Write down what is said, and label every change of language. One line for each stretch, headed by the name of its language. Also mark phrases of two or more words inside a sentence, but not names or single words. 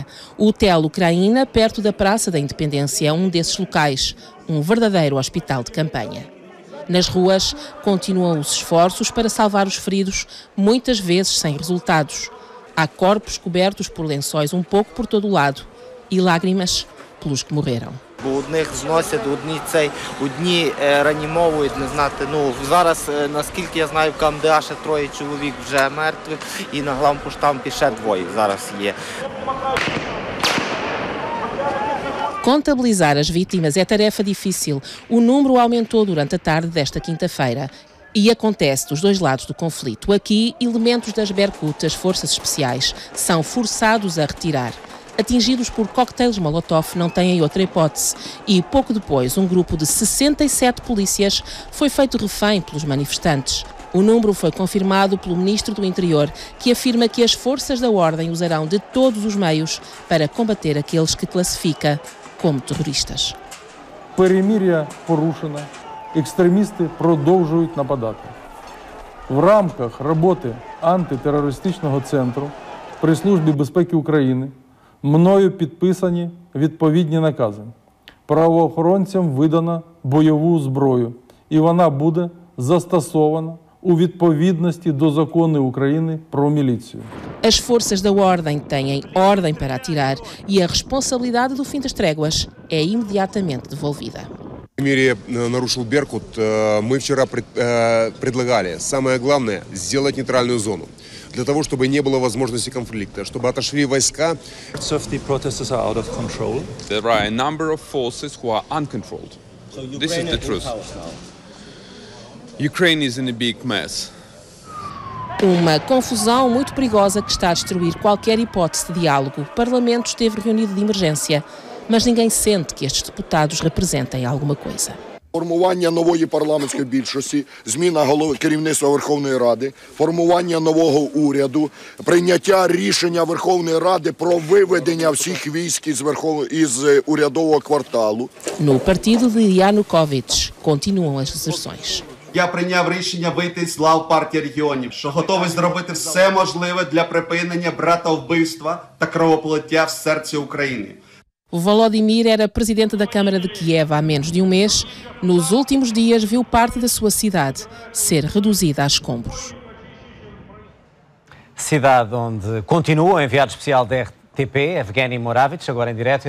Portuguese: O Hotel Ucraína, perto da Praça da Independência, é um desses locais, um verdadeiro hospital de campanha. Nas ruas, continuam os esforços para salvar os feridos, muitas vezes sem resultados. Há corpos cobertos por lençóis um pouco por todo o lado e lágrimas pelos que morreram.
Ukrainian: Одних зносять, одні реанімовують, не знати. Зараз, наскільки я знаю, в КМДА ще 3 чоловік вже мертвих і на главпоштампі ще 2 зараз є.
Portuguese: Contabilizar as vítimas é tarefa difícil. O número aumentou durante a tarde desta quinta-feira. E acontece dos dois lados do conflito. Aqui, elementos das Berkut, as forças especiais, são forçados a retirar. Atingidos por coquetéis Molotov, não têm outra hipótese. E pouco depois, um grupo de 67 polícias foi feito refém pelos manifestantes. O número foi confirmado pelo Ministro do Interior, que afirma que as forças da ordem usarão de todos os meios para combater aqueles que classifica como terroristas.
Ukrainian: Перемир'я порушено. Екстремісти продовжують нападати. В рамках роботи антитерористичного центру при Службі безпеки України мною підписані відповідні накази. Правоохоронцям видано бойову зброю, і вона буде застосована у відповідності до закону України про міліцію.
Portuguese: As forças da ordem têm ordem para atirar e a responsabilidade do fim das tréguas é imediatamente devolvida.
Russian: Перемирие нарушил Беркут. Мы вчера предлагали, самое главное, сделать нейтральную зону. Для того, чтобы не было возможности конфликта, чтобы отошли войска.
English: The protesters are out of control. There are a number of forces who are uncontrolled. So this is the truth. Ukraine is in a big mess.
Portuguese: Uma confusão muito perigosa que está a destruir qualquer hipótese de diálogo. O Parlamento esteve reunido de emergência, mas ninguém sente que estes deputados representem alguma coisa.
Ukrainian: Формування нової парламентської більшості, зміна керівництва Верховної Ради, формування нового уряду, прийняття рішення Верховної Ради про виведення всіх військ із урядового кварталу.
Portuguese: No partido de Yanukovych continuam as deserções.
Ukrainian: Я прийняв рішення вийти з лав партії регіонів, що готовий зробити все можливе для припинення братовбивства та кровопролиття в серці України.
Portuguese: Volodymyr era presidente da Câmara de Kiev há menos de um mês. Nos últimos dias viu parte da sua cidade ser reduzida a escombros. Cidade onde continua o enviado especial da RTP, Evgeny Moravich, agora em direto.